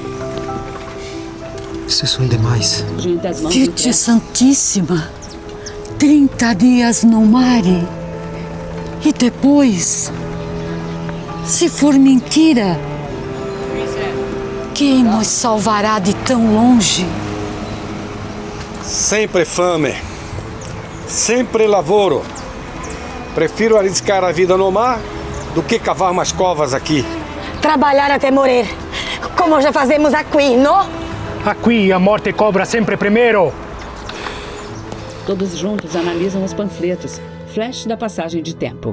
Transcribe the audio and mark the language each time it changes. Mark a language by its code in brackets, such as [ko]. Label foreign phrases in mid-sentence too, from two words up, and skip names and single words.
[pt] Vocês são demais. Junta as mãos. Virgem Santíssima. 30 dias no mar. E depois, se for mentira, quem nos salvará de tão longe? [it] Sempre fame. Sempre lavoro. [pt] Prefiro arriscar a vida no mar do que cavar umas covas aqui. Trabalhar até morrer, como já fazemos aqui, não? Aqui a morte cobra sempre primeiro. Todos juntos analisam os panfletos. Flash da passagem de tempo.